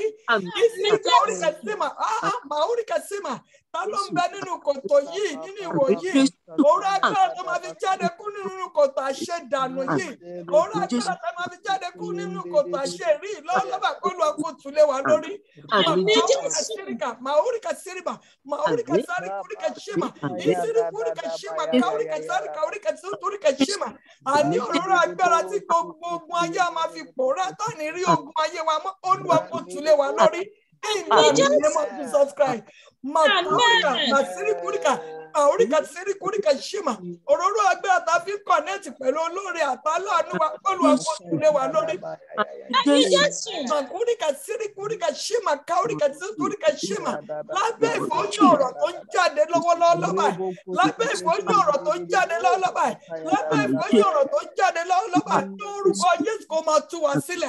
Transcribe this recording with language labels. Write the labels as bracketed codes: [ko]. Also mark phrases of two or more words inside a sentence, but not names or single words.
[yo] Kaurika Sima, Kaurika Sima, ta ló ń bẹ nínú kòtò yìí, nínú ìwò yìí? Òróró agbára tó máa fi jáde kú nínú kòtò àṣedànù yìí. Òróró agbára tó máa fi jáde kú nínú kòtò àṣerí lọ́lọ́bà kó lọ kó túlé wa lórí. Kaurika Sima, Kaurika Sari, Kaurika Shima, Isiri Kaurika Shima, Kaurika Sari, Kaurika Kaurika Shima. Àní òróró agbára tí gbogbo ogun ayé máa fi pòórá tán ní rí ogun ayé wa mọ́ Olúwa kó túlé wa lórí. [en] In the name of Jesus Christ. Kaurika Siri Kaurika Shima. [yo] Òróró agbára tá a fi connect pẹ̀lú olóore àtàlánú wa Olúwa kó túlé wa lórí. Kúríkà sírí kúríkà ṣímà káríkà sí kúríkà ṣímà lábẹ́ ìfọ́jú ọ̀rọ̀ tó ń jáde lọ́wọ́lọ́wọ́ báyìí lábẹ́ ìfọ́jú ọ̀rọ̀ tó ń jáde lọ́wọ́lọ́wọ́ báyìí lábẹ́ ìfọ́jú ọ̀rọ̀ tó ń jáde lọ́wọ́lọ́wọ́ báyìí lórúkọ Jésù kó máa tú wa sílẹ̀.